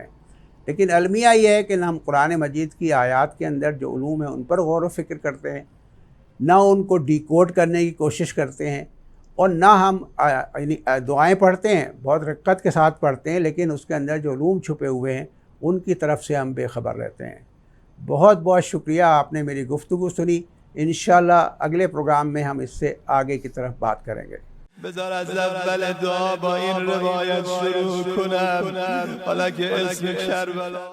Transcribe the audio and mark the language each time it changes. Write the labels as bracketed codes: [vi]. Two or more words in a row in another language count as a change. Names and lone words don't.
[ur] لیکن المیہ یہ ہے کہ نہ ہم قرآن مجید کی آیت کے اندر جو علوم ہے ان پر غور و فکر کرتے ہیں، نہ ان کو ڈیکوڈ کرنے کی کوشش کرتے ہیں، اور نہ ہم دعائیں پڑھتے ہیں، بہت رقت کے ساتھ پڑھتے ہیں، لیکن اس کے اندر جو علوم چھپے ہوئے ہیں ان کی طرف سے ہم بے خبر رہتے ہیں. بہت بہت شکریہ، آپ نے میری گفتگو سنی. ان شاء اللہ اگلے پروگرام میں ہم اس سے آگے کی طرف بات کریں گے. [fa] بذار از اول دعا با این روایت شروع کنم حالا که اسم کربلا